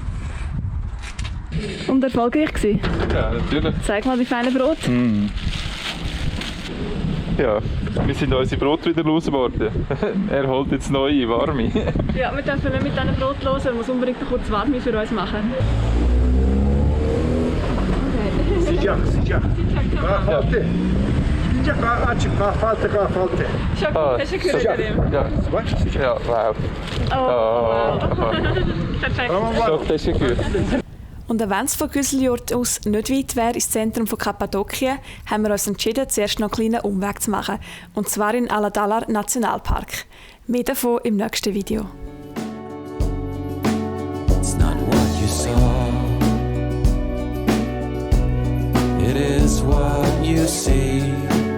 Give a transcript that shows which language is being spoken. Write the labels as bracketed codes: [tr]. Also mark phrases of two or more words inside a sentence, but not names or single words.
[de] Und erfolgreich gewesen? Ja, natürlich. Zeig mal die feinen Brot. Ja, wir sind unsere Brot wieder losgeworden. Er holt jetzt neue, warme. Ja, wir dürfen nicht mit diesem Brot los, er muss unbedingt noch kurz warme für uns machen. [tr] Sıcak. Kahvaltı. Sıcak açık kahvaltı. [de] Schon gut, hast du gehört, Karim? Ja. Ja, wow. Oh, wow. Perfekt. Doch, das ist gut. Und wenn es von Güseljurt aus nicht weit wäre, ins Zentrum von Kappadokien, haben wir uns entschieden, zuerst noch einen kleinen Umweg zu machen. Und zwar in Aladalar Nationalpark. Mehr davon im nächsten Video. [en] It's not what you saw, it is what you see.